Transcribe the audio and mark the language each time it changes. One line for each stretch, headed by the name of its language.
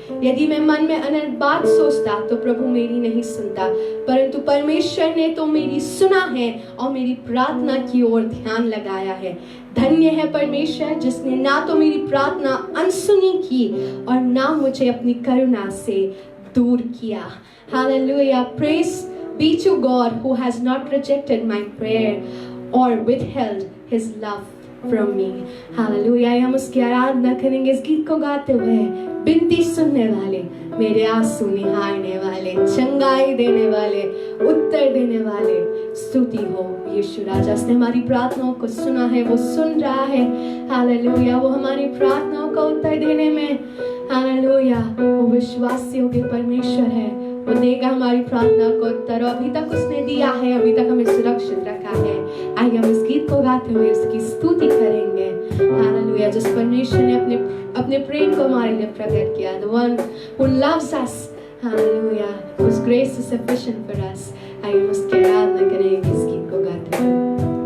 Hindi: यदि मैं मन में अनर्थ बात सोचता तो प्रभु मेरी नहीं सुनता, परंतु परमेश्वर ने तो मेरी सुना है और मेरी प्रार्थना की ओर ध्यान लगाया है। धन्य है परमेश्वर जिसने ना तो मेरी प्रार्थना अनसुनी की और ना मुझे अपनी करुणा से दूर किया।
English: Hallelujah. Praise be to God who has not rejected my prayer or withheld his love from me. Hallelujah.
Hindi: हम उसकी आराधना करेंगे इस गीत को गाते हुए। बिनती सुनने वाले, मेरे आंसू निहारने वाले, चंगाई देने वाले, उत्तर देने वाले, स्तुति हो यीशु राजा। उसने हमारी प्रार्थनाओं को सुना है, वो सुन रहा है। हालेलुया। वो हमारी प्रार्थनाओं का उत्तर देने में, हालेलुया, वो विश्वासियों के परमेश्वर है। वो देगा हमारी प्रार्थना को उत्तर। अभी तक उसने दिया है, अभी तक हमें सुरक्षित रखा है। आइए हम इस गीत को गाते हुए उसकी स्तुति करेंगे। हालेलुया। जिस परमेश्वर ने अपने प्रेम को हमारे लिए प्रकट किया,
English: the one who loves us, hallelujah, whose grace is sufficient for us।
Hindi: आइए हम उसकी आराधना करेंगे इस गीत को गाते हुए।